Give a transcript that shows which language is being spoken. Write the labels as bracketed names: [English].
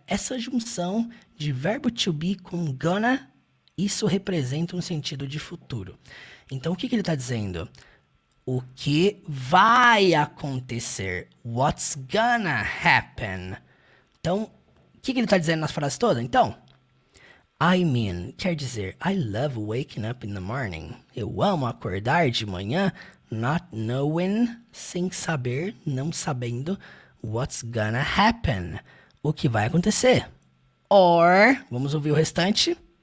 [Portuguese] Essa junção de verbo to be com gonna, isso representa um sentido de futuro. Então, o que ele está dizendo? O que vai acontecer. [English] What's gonna happen. [Portuguese] Então, o que ele está dizendo nas frases todas? [English] Então, I mean, [Portuguese] quer dizer, [English] I love waking up in the morning. [Portuguese] Eu amo acordar de manhã, [English] not knowing, [Portuguese] sem saber, não sabendo, [English] what's gonna happen. [Portuguese] O que vai acontecer. Or, vamos ouvir o restante.